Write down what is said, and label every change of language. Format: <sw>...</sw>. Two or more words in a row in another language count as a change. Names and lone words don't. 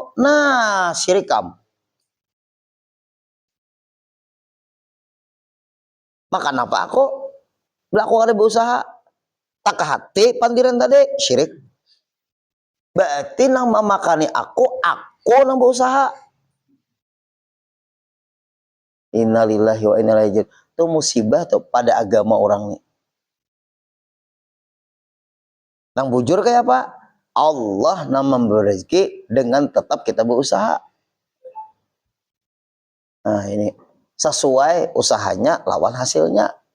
<bjn>Nah syirik kamu. Makan apa aku? Aku kada berusaha. Tak ke hati pandiran tadi syirik. Berarti nang memakani aku nang berusaha.</bjn> <ar>إنا لله وإنا إليه راجعون.</ar> <bjn>Itu musibah tuh pada agama orang nih. Nang bujur kayak apa? Allah nang memberi rezeki dengan tetap kita berusaha. Nah ini sesuai usahanya lawan hasilnya.</bjn>